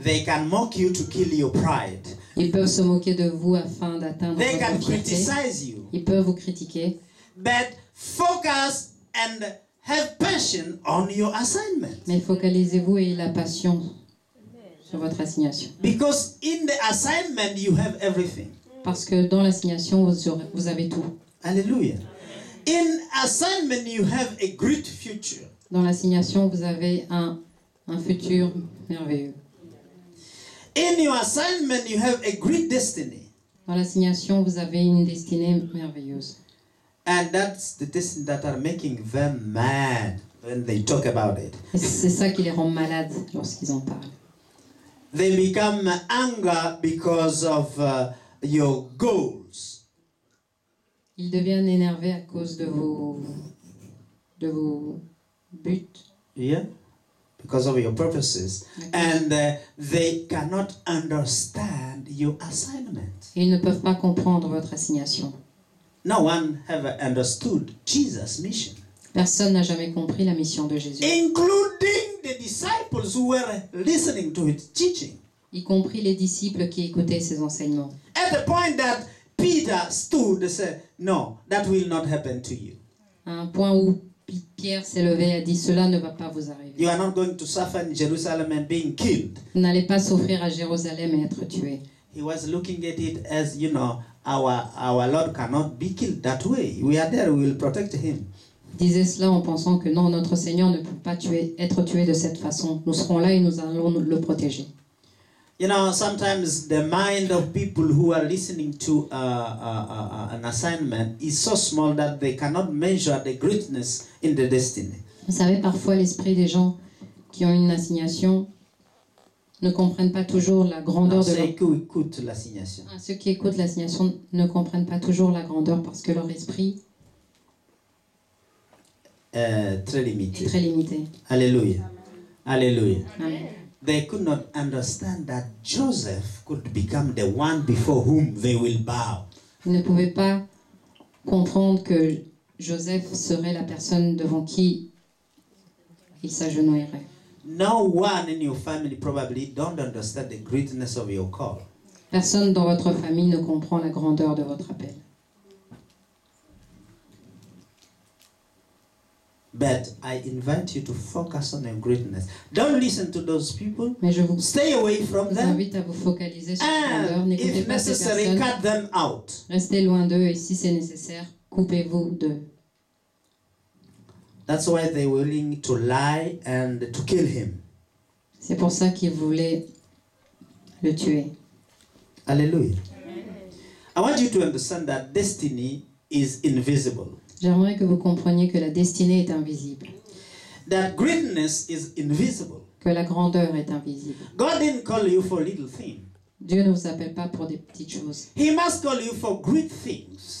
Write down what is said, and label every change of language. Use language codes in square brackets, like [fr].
[en] They can mock you to kill your pride. [fr] Ils peuvent se moquer de vous afin d'atteindre [en] They can [fr] votre fierté. [en] criticize you. [fr] Ils peuvent vous critiquer. [en] But focus and have passion on your assignment. [fr] Mais focalisez-vous et ayez la passion sur votre assignation. [en] Because in the assignment you have everything. [fr] Parce que dans l'assignation, vous avez tout. Hallelujah. [en] In assignment you have a great future. [fr] Dans l'assignation, vous avez un futur merveilleux. [en] In your assignment you have a great destiny. [fr] Dans l'assignation, vous avez une destinée merveilleuse. [en] And that's the destiny that are making them mad when they talk about it. [fr] Et c'est ça qui les rend malades lorsqu'ils en parlent. [en] They become anger because of your goals. [fr] Ils deviennent énervés à cause de vos buts. [en] Yeah? Because of your purposes. And they cannot understand your assignment. [fr] Et ils ne peuvent pas comprendre votre assignation. [en] No one ever understood Jesus' mission, [fr] Personne n'a jamais compris la mission de Jésus, [en] including the disciples who were listening to his teaching. [fr] y compris les disciples qui écoutaient ses enseignements. [en] At the point that Peter stood and said, "No, that will not happen to you. [fr] À un point où Pierre s'est levé et a dit, cela ne va pas vous arriver. [en] You are not going to suffer in Jerusalem and being killed." [fr] Vous n'allez pas souffrir à Jérusalem et être tués. [en] He was looking at it as, our Lord cannot be killed that way. We are there, we will protect him. [fr] Il disait cela en pensant que non, notre Seigneur ne peut pas être tué de cette façon. Nous serons là et nous allons le protéger. [en] Sometimes the mind of people who are listening to an assignment is so small that they cannot measure the greatness in the destiny. [fr] Vous savez, parfois l'esprit des gens qui ont une assignation ne comprennent pas toujours la grandeur de leur... Écoute l'assignation. Ceux qui écoutent l'assignation ne comprennent pas toujours la grandeur parce que leur esprit Très est limité. très limité. Alléluia. Alléluia. Amen. [en] They could not understand that Joseph could become the one before whom they will bow. [fr] Ils ne pouvaient pas comprendre que Joseph serait la personne devant qui il s'agenouillerait. [en] No one in your family probably don't understand the greatness of your call. [fr] Personne dans votre famille ne comprend la grandeur de votre appel. [en] But I invite you to focus on your greatness. Don't listen to those people. [fr] Mais je vous [en] Stay away from them. [fr] invite à vous focaliser sur la grandeur. [en] And [fr] N'écoutez [en] if [fr] pas ces [en] necessary, [fr] personnes. [en] cut them out. [fr] Restez loin d'eux et si c'est nécessaire, coupez-vous d'eux. [en] That's why they're willing to lie and to kill him. [fr] C'est pour ça qu'ils voulaient le tuer. Hallelujah. [en] I want you to understand that destiny is invisible. [fr] J'aimerais que vous compreniez que la destinée est invisible, [en] That greatness is invisible. [fr] que la grandeur est invisible. [en] God didn't call you for little things. [fr] Dieu ne vous appelle pas pour des petites choses. [en] He must call you for great things